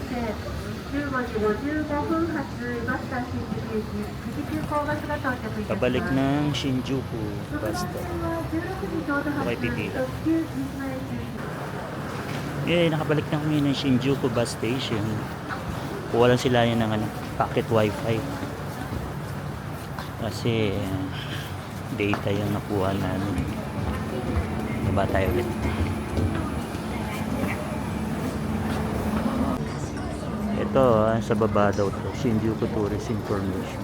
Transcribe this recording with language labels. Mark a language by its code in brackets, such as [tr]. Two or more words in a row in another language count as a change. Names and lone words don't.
[ja] 15 時55分発バスタ新宿駅富士急行バスが到着いたします。 [tl] Pabalik ng Shinjuku [en] bus stop. [ja] 16 時ちょうど発 [tl] Okay, pipila. [ja] 特急西前中 [tl] Eh, nakabalik na kami ng Shinjuku [en] bus station. [tl] Kuha lang sila yan ng ano, [en] pocket wifi. [tl] Kasi data yung nakuha namin. Baba tayo ulit. Ito sa baba daw to, Shinjuku Tourist Information.